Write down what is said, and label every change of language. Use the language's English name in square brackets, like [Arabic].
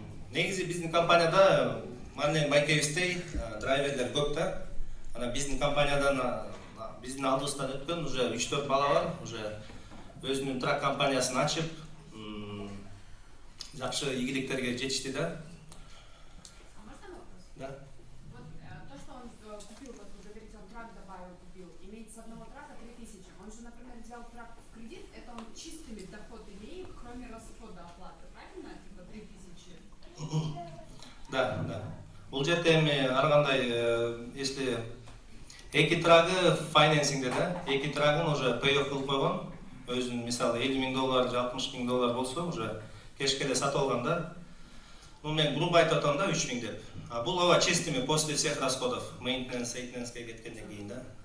[Kyrgyz] Негизи биздин компанияда Марлен байкебиздей драйверлер көп да. Анан биздин компаниядан, биздин алдыбыздан өткөн уже 3-4 бала бар, уже өзүнүн трак компаниясын ачып, жакшы ийгиликтерге жетишти да. Да. [Russian] Вот то, что он купил, вот вы говорите, он трак добавил, купил, имеет с одного трака 3000. Он же, например, взял трак в кредит, это он чистыми доход имеет, кроме расхода оплаты, правильно? Типа 3000. Да. [Kyrgyz] Бул жерде эми ар кандай, если эки трагы финансингде да, эки трагын уже pay off кылып койгон. Өзүнүн мисалы $50 000 же $60 000 болсо уже кешке эле сатып алган да. Ну мен грубо айтып атам да 3 000 деп. А бул ава [Russian] чистыми после всех расходов, [Kyrgyz] maintenance-ке кеткенден кийин да.